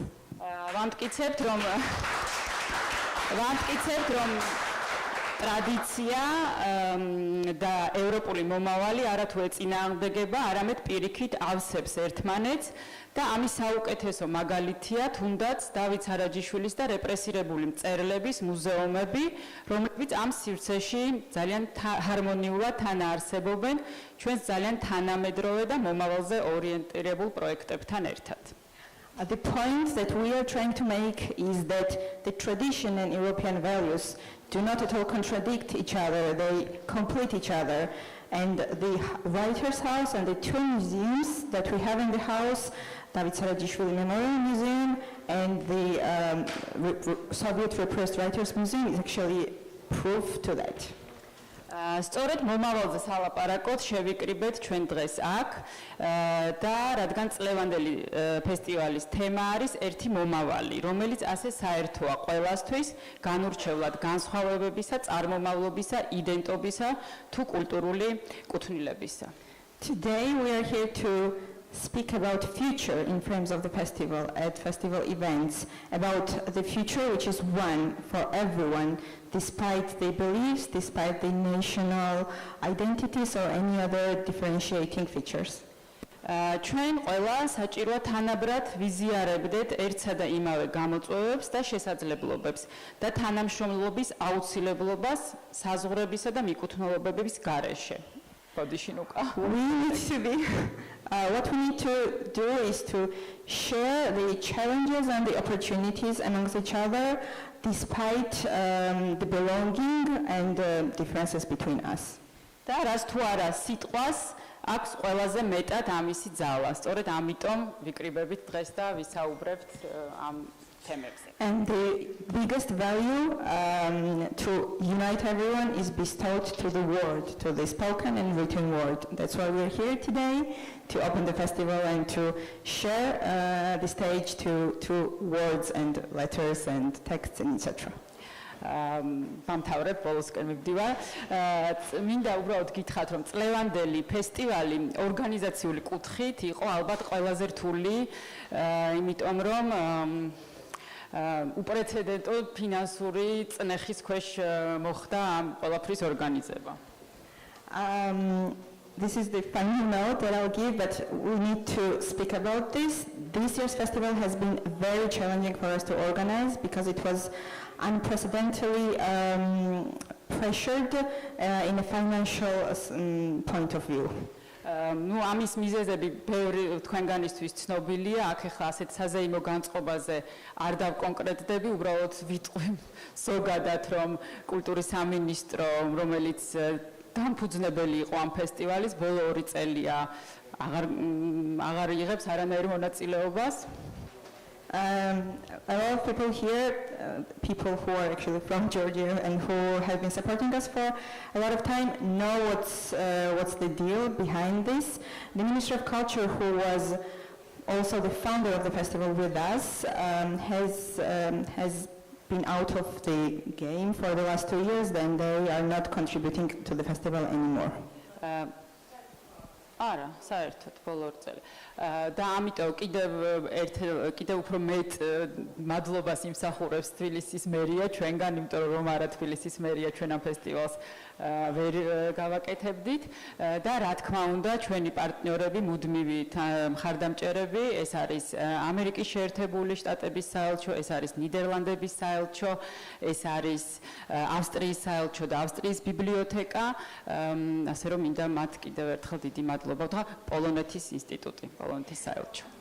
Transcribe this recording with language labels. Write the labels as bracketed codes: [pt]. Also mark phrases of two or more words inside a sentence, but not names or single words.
[ka] ვამტკიცებთ, რომ ტრადიცია და ევროპული მომავალი არათუ ეწინააღმდეგება, არამედ პირიქით ავსებს ერთმანეთს და ამის საუკეთესო მაგალითია თუნდაც დავით სარაჯიშვილის და რეპრესირებული მწერლების მუზეუმები, რომლებიც ამ სივრცეში ძალიან ჰარმონიულად თანაარსებობენ ჩვენს ძალიან თანამედროვე და მომავალზე ორიენტირებულ პროექტებთან ერთად. [en] The point that we are trying to make is that the tradition and European values do not at all contradict each other, they complete each other. And the Writers' House and the two museums that we have in the house, David Sarajishvili Memorial Museum and the Soviet Repressed Writers Museum, is actually proof to that. [ka] სწორედ მომავალზე სალაპარაკოთ შევიკრიბეთ ჩვენ დღეს აქ და რადგან წლევანდელი ფესტივალის თემა არის ერთი მომავალი, რომელიც ასე საერთოა ყველასთვის, განურჩევლად განსხვავებებისა, წარმომავლობისა, იდენტობისა თუ კულტურული კუთვნილებისა. [en] Today we are here to speak about future in frames of the festival, at festival events, about the future which is one for everyone, despite their beliefs, despite their national identities or any other differentiating features. [ka] ჩვენ ყველა საჭიროა თანაბრად ვიზიარებდეთ ერთსა და იმავე გამოწვევებს და შესაძლებლობებს და თანამშრომლობის აუცილებლობას საზღვრებისა და მიკუთვნილობების გარეშე. [en] What we need to do is to share the challenges and the opportunities amongst each other despite the belonging and the differences between us. [ka] და რას თუ არა სიტყვას აქვს ყველაზე მეტად ამისი ძალა. სწორედ ამიტომ ვიკრიბებით დღეს და ვისაუბრებთ ამ თემებზე. [en] And the biggest value to unite everyone is bestowed to the word, to the spoken and written word. That's why we're here today, to open the festival and to share the stage to words and letters and texts and etc. [ka] Დამთავრებ ბოლოსკენ მივდივარ. მინდა უბრალოდ გითხრათ, რომ წლევანდელი ფესტივალი ორგანიზაციული კუთხით იყო ალბათ ყველაზე რთული, იმიტომ რომ უპრეცედენტო ფინანსური წნეხის ქვეშ მოხდა ამ ყველაფრის ორგანიზება. [en] This is the final note that I'll give, but we need to speak about this. This year's festival has been very challenging for us to organize because it was unprecedentedly pressured in a financial point of view. [ka] ნუ ამის მიზეზები ბევრი თქვენგანისთვის ცნობილია, აქ ახლა ასეთ საზეიმო განწყობაზე არ დავკონკრეტდები, უბრალოდ ვიტყვი ზოგადად, რომ კულტურის სამინისტრო, რომელიც დამფუძნებელი იყო ამ ფესტივალის, ბოლო 2 წელია აღარ იღებს არანაირ მონაწილეობას. [en] A lot of people here, people who are actually from Georgia and who have been supporting us for a lot of time, know what's the deal behind this. The Ministry of Culture, who was also the founder of the festival with us, has been out of the game for the last 2 years. Then they are not contributing to the festival anymore. [ka] არა, საერთოდ ბოლო 2 წელი. და ამიტომ კიდევ უფრო მეტ მადლობას იმსახურებს თბილისის მერია ჩვენგან, იმიტომ რომ არა თბილისის მერია ჩვენ ამ ფესტივალს ვერ გავაკეთებდით და რა თქმა უნდა ჩვენი პარტნიორები, მუდმივი მხარდამჭერები, ეს არის ამერიკის შეერთებული შტატების საელჩო, ეს არის ნიდერლანდების საელჩო, ეს არის ავსტრიის საელჩო და ავსტრიის ბიბლიოთეკა, ასე რომ მინდა მათ კიდევ ერთხელ დიდი მადლობა ვთქვა, პოლონეთის ინსტიტუტი, პოლონეთის საელჩო.